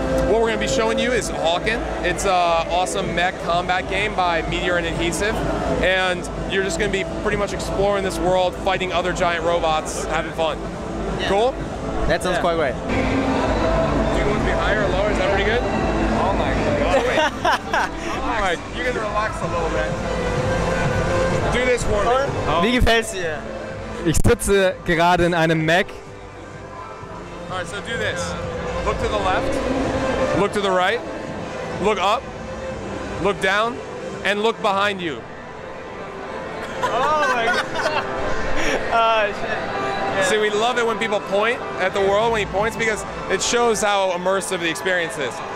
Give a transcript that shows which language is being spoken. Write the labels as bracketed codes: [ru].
[en] What we're going to be showing you is HAWKEN. It's an awesome mech combat game by Meteor and Adhesive, and you're just going to be pretty much exploring this world, fighting other giant robots, having fun. Yeah. Cool? That sounds quite great. Do you want to be higher or lower? Is that pretty good? Oh my god. Oh, wait. Alright, you can relax a little bit. Do this for me. [de] Oh. Wie gefällt's dir? Ich sitze gerade in einem Mac. [en] Alright, so do this. Look to the left, look to the right, look up, look down, and look behind you. Oh my god. Oh shit. Yeah. See, we love it when people point at the world when he points because it shows how immersive the experience is.